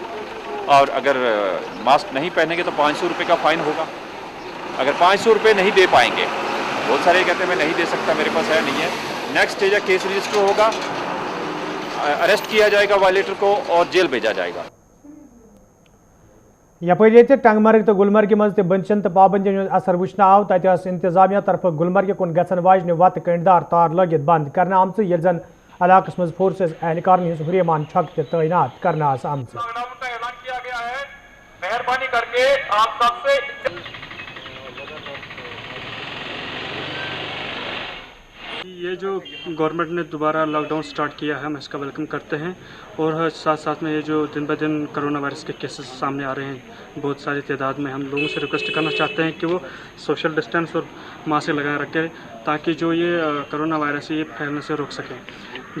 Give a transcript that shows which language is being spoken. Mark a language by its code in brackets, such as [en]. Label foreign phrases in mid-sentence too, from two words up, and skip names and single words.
[hi] और अगर मास्क नहीं पहनेंगे तो 500 रुपये का फ़ाइन होगा। अगर 500 रुपये नहीं दे पाएंगे, बहुत सारे कहते हैं मैं नहीं दे सकता, मेरे पास है नहीं है, [en] next stage [hi] है [en] case register [hi] होगा, अरेस्ट किया जाएगा वायलेटर को और जेल भेजा जाएगा। [ks] यपर ये टंगमर्ग तो गुलमर्ग मज बंदशन तो पाबंदी असर वुचन आव तत इंतजामिया तरफ गुलमर्ग कुन गसन वाजन वत कंडदार तार लगित बंद करने आमच ये जन इलाक मज फोर्सेज एहलकार हज हुरियमान छक तैनात करने आमच। [hi] मेहरबानी करके आप सबसे ये जो गवर्नमेंट ने दोबारा लॉकडाउन स्टार्ट किया है, हम इसका वेलकम करते हैं। और साथ साथ में ये जो दिन ब दिन [en] corona virus [hi] के केसेस सामने आ रहे हैं बहुत सारी तादाद में, हम लोगों से रिक्वेस्ट करना चाहते हैं कि वो [en] social distance [hi] और मास्क लगाए रखें ताकि जो ये [en] corona virus [hi] है ये फैलने से रोक सकें।